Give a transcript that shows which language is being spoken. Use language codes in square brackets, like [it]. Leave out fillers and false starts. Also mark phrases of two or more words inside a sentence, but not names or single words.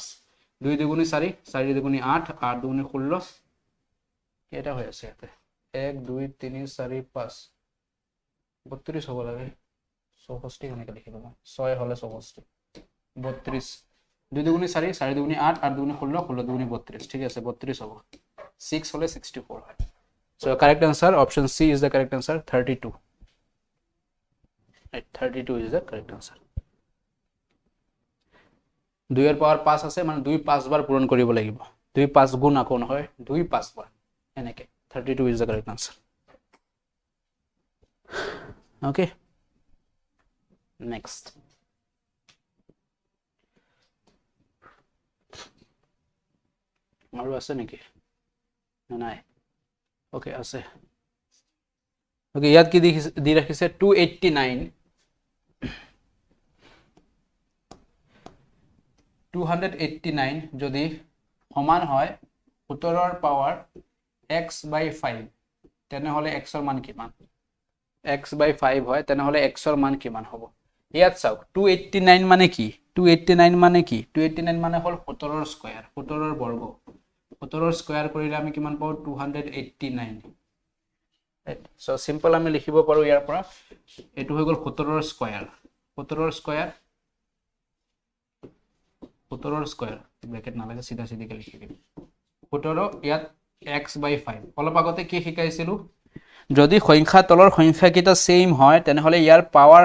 [as] 5 2 দুগুণে 4 4 দুগুণে 8 8 দুগুণে 16 এটা হৈ আছে ইয়াতে 1 2 3 4 5 32 হ'ব লাগে 64 কেনেকৈ লিখিব মই 6 হলে 64 32 2 দুগুণে 4 4 দুগুণে 8 8 দুগুণে 16 16 দুগুণে 32 ঠিক আছে 32 হ'ব 6 হলে 64 হয় [en] so correct answer option C is the correct answer 32 right 32 is the correct answer [as] 2 এর পাওয়ার 5 আছে মানে 2 5 বার পূরণ কৰিব লাগিব 2 5 গুণ আকৌ নহয় 2 5 বার এনেকে [en] 32 is the correct answer okay next [as] আৰু আছে নেকি নাই okay আছে okay ইয়াত কি দি ৰাখিছে 289 289 যদি সমান হয় 17 ৰ পাৱাৰ x by 5 তেনেহলে x ৰ মান কিমান x by 5 হয় তেনেহলে x ৰ মান কিমান হ'ব ইয়াত চাওক 289 মানে কি 289 মানে কি 289 মানে হল 17 ৰ স্কয়াৰ 17 ৰ বৰ্গ 17 ৰ স্কয়াৰ কৰিলে আমি কিমান পাও 289 [en] right so simple [as] আমি লিখিব পাৰো ইয়াৰ পৰা এটো হৈ গল 17 ৰ স্কয়াৰ 17 ৰ স্কয়াৰ 17 ৰ স্কয়াৰ ব্র্যাকেট নালাগে সিধা সিধিকে লিখি দিম 17 ইয়াত x by 5 অলপ আগতে কি শিকাইছিলো যদি সংখ্যা তলৰ সংখ্যা কিটা সেম হয় তেনেহলে ইয়াৰ পাৱাৰ